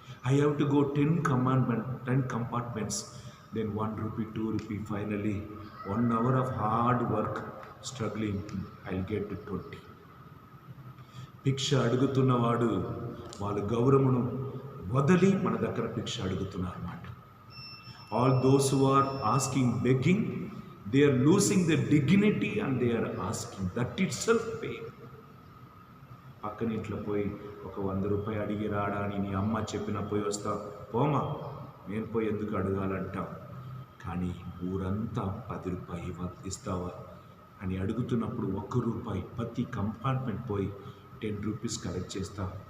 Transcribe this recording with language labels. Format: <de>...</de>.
<en>I have to go 10 compartments, then 1 rupee 2 rupee, finally 1 hour of hard work struggling I will get 20.</en> <te>భిక్ష అడుగుతున్నవాడు వాళ్ళ గౌరవమును వదిలి మన దగ్గర భిక్ష అడుగుతున్నారు అన్నమాట.</te> <en>All those who are asking, begging, they are losing their dignity and they are asking. That itself pain.</en> <te>పక్కన ఇంట్లో పోయి ఒక 100 రూపాయలు అడిగి రాడా అని నీ అమ్మ చెప్పిన పోయి వస్తా, పోమా నేను పోయి ఎందుకు అడగాలంటాం. కానీ ఊరంతా 10 రూపాయలు ఇస్తావా అని అడుగుతున్నప్పుడు 1 రూపాయి ప్రతి కంపార్ట్మెంట్ పోయి 10 రూపీస్ కలెక్ట్ చేస్తా.</te>